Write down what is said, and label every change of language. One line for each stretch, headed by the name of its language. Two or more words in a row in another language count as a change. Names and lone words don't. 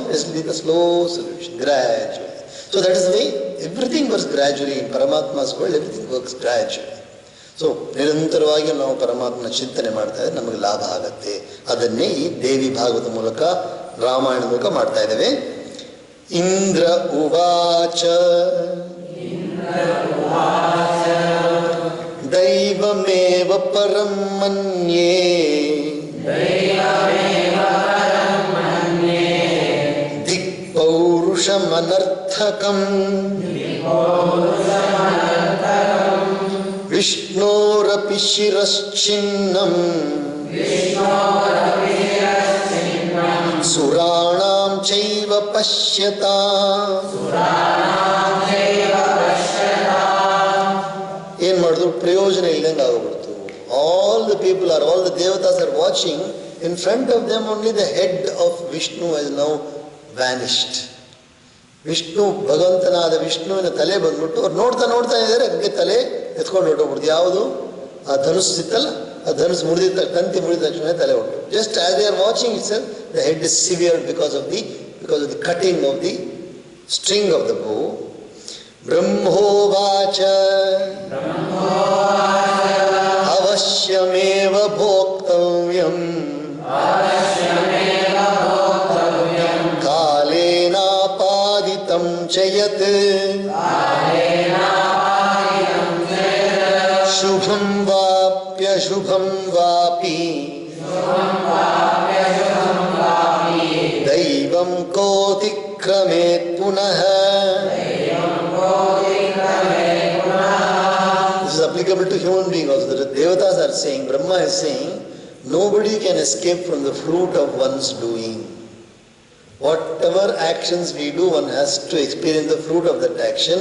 English: It's like a slow solution, gradually. So that is the way everything works gradually. In Paramatma's world, everything works gradually.
Kannada: So ನಿರಂತರವಾಗಿ ನಾವು ಪರಮಾತ್ಮನ ಚಿಂತನೆ ಮಾಡ್ತಾ ಇದ್ರೆ ನಮಗೆ ಲಾಭ ಆಗುತ್ತೆ. ಅದನ್ನೇ ಈ ದೇವಿ ಭಾಗವತ ಮೂಲಕ, ರಾಮಾಯಣ ಮೂಲಕ ಮಾಡ್ತಾ ಇದ್ದೇವೆ.
Sanskrit: ಇಂದ್ರ ಉವಾಚ ದೈವಮೇವ ಪರಂ ಮನ್ಯೇ ದಿಕ್ಪೌರುಷಮನರ್ಥಕಂ ವಿಷ್ಣೋರಪಿ ಶಿರಶ್ಚಿನ್ನಂ ಸುರಾಣಾಂ ಚೈವ ಪಶ್ಯತಾಂ.
Kannada: ಏನು ಮಾಡಿದ್ರು? ಪ್ರಯೋಜನ ಇಲ್ಲದಂಗೆ ಆಗೋಗ್ಬಿಡ್ತು.
English: All the devatas are watching. In front of them only the head of Vishnu has now vanished.
Kannada: ವಿಷ್ಣು, ಭಗವಂತನಾದ ವಿಷ್ಣುವಿನ ತಲೆ ಬಂದ್ಬಿಟ್ಟು ಅವ್ರು ನೋಡ್ತಾ ಇದ್ದಾರೆ. ಅದಕ್ಕೆ ತಲೆ ಎತ್ಕೊಂಡು ಹೊರಟೋಗ್ಬಿಡ್ತು. ಯಾವುದು? ಆ ಧನುಸ್ಸು ಇತ್ತಲ್ಲ, ಆ ಧನುಸ್ಸು ಮುರಿದ ತಂತಿ ಮುರಿದ ತಕ್ಷಣ ತಲೆ ಹೊರಟು.
English: just as they are watching it self, the head is severe because of the cutting of the string of the bow.
Sanskrit: ಬ್ರಹ್ಮೋವಾಚ ಅವಶ್ಯಮೇವ ಭೋಕ್ತವ್ಯಂ ಕಾಲೇ चयत् शुभं वाप्यशुभं वापि दैवं कोतिक्रमेत् पुनः.
English: This is applicable to human beings also. The Devatas are saying, Brahma is saying, nobody can escape from the fruit of one's doing. Whatever actions we do, one has to experience the fruit of that action.